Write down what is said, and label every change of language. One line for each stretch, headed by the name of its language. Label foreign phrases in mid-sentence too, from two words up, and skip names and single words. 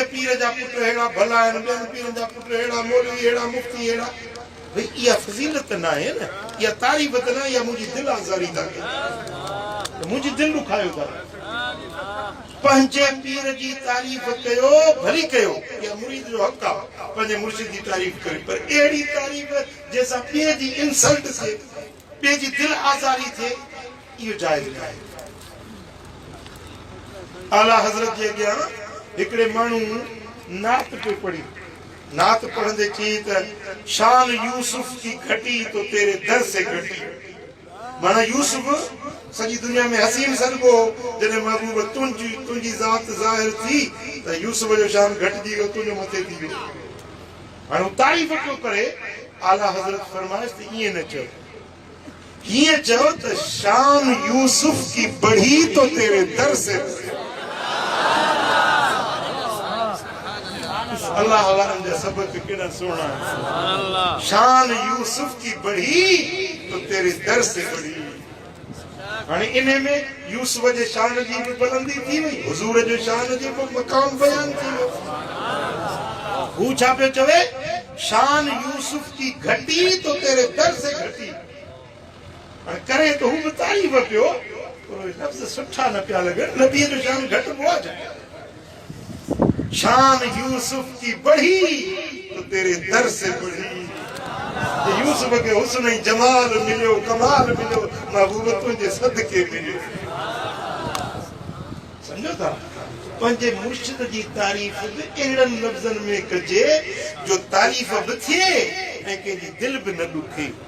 Sindhi: पीर जा पुट अहिड़ा भला आहिनि ॿियनि पीरनि जा पुट अहिड़ा मौलवी अहिड़ा मुफ़्ती अहिड़ा भई इहा फज़ीलत न आहे न इहा तारीफ़ त न इहा मुंहिंजी दिलि आज़ारी था कयो मुंहिंजी दिलि ॾुखायो था पंहिंजे पीर जी तारीफ़ कयो भली कयो इहा मुरीद जो हक़ आहे पंहिंजे मुर्शिद जी तारीफ़ करे पर अहिड़ी तारीफ़ जंहिंसां ॿिए जी इंसल्ट थिए ॿिए जी दिलि आज़ारी थिए इहो जाइज़ न आहे आला हज़रत जे अॻियां हिकिड़े माण्हू नात पियो पढ़ी नात पढ़ंदे चई त
Urdu: شان یوسف کی گھٹی تو تیرے در سے گھٹی
Sindhi: माना यूसुफ सॼी दुनिया में हसीन सदको जॾहिं महबूब तुंहिंजी ज़ात ज़ाहिर थी त यूसुफ जो शान घटिजी वियो तुंहिंजो मथे थी वियो हाणे हू तारीफ़ पियो करे आला हज़रत फरमाइश त ईअं न चओ हीअं चओ त
Urdu: شان یوسف کی بڑھی تو تیرے در سے
Sindhi: अल्लाह वारनि जा सबक केॾा सुहिणा
Urdu: شان یوسف کی بڑھی تو تیرے در سے بڑھی
Sindhi: हाणे इन में यूसुफ जे शान जी बि बुलंदी थी वई हुज़ूर जो शान जो बि मक़ाम बयान थी वियो हू छा पियो चवे
Urdu: شان یوسف کی گھٹی تو تیرے در سے گھٹی
Sindhi: हाणे करे तो हू बि तारीफ़ पियो पर लफ़्ज़ सुठा न पिया लॻनि नबीअ जो शान घटिबो आहे
Urdu: شان یوسف کی بڑھی تو تیرے در سے بڑھی. یوسف کے حسن جمال ملیو، کمال ملیو، محبوب تجھے صدقے ملیو.
Sindhi: समझो था पंहिंजे मुर्शिद जी तारीफ़ बि अहिड़नि लफ़्ज़नि में कजे जो तारीफ़ बि थिए ऐं कंहिंजी दिलि बि न ॾुखे।